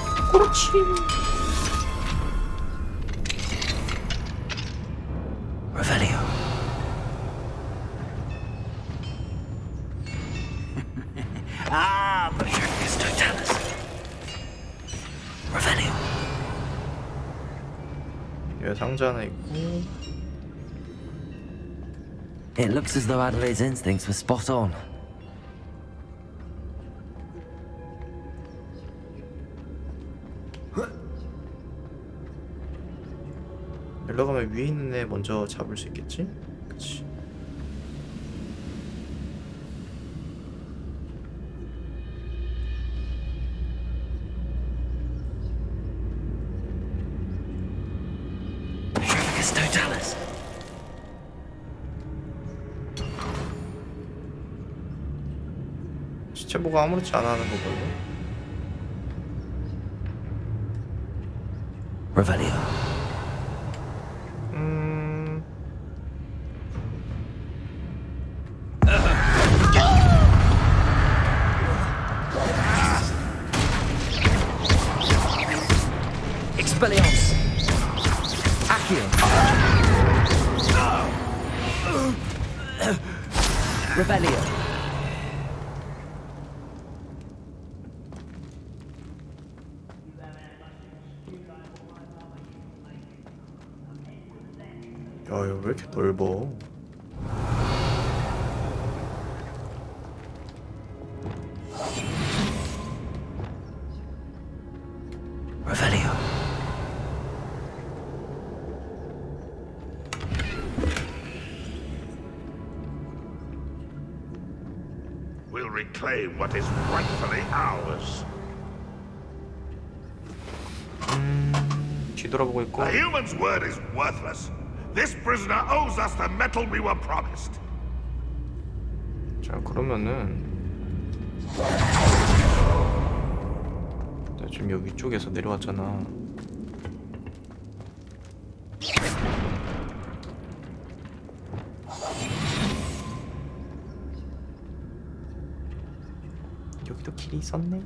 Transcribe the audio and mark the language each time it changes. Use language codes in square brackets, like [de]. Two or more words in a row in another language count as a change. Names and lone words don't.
[ko] 그렇지. Revelio. [en] Ah, but [ko] Revelio. 여기 상자 하나 있고. [en] It looks as though Adelaide's instincts were spot on. [ko] 여기로 가면 위에 있는 애 먼저 잡을 수 있겠지? 그치. Totalis. 시체 보고 아무렇지 않아 하는 거거든. Revelio. Expelliarmus. Accio. Revelio. 야, 이거 왜 이렇게 넓어? Revelio. [en] We'll reclaim what is rightfully ours. [ko] 뒤돌아보고 있고. [en] A human's word is worthless. This prisoner owes us the metal we were promised. [ko] 자, 그러면은 나 지금 여기 위쪽에서 내려왔잖아. 여기도 길이 있었네.